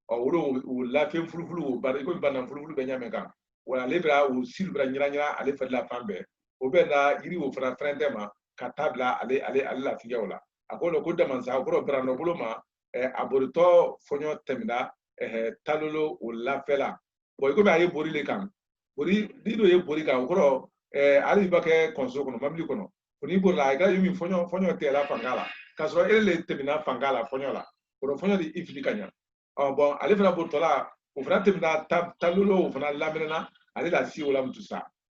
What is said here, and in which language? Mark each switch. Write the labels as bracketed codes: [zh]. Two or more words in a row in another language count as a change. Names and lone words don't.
[bm] o lafɛn fulufulu o bari ko bana fulufulu bɛ ɲamɛ kan wa ale bɛ o siri bɛ ɲira ale fɛ la fan bɛɛ o bɛ na yiri o fana fɛrɛntɛ ma ka taa bila ale lafiya o la a ko ko damansa o kɔrɔ barandɔ bolo ma a boritɔ fɔɲɔ tɛmɛna talolo o lafɛ la i komi a ye bori le kan bori ni dɔ ye bori kan o kɔrɔ hali b'a kɛ kɔnso kɔnɔ mobili kɔnɔ ko n'i borila a ka yi min fɔɲɔ tɛla fanga la k'a sɔrɔ e le tɛmɛna fanga la fɔɲɔ la o fɔɲɔ de i fili ka ɲa bon ale fana borotɔla o fana tɛmɛna talolo o fana laminɛna ale la si o la mutu sa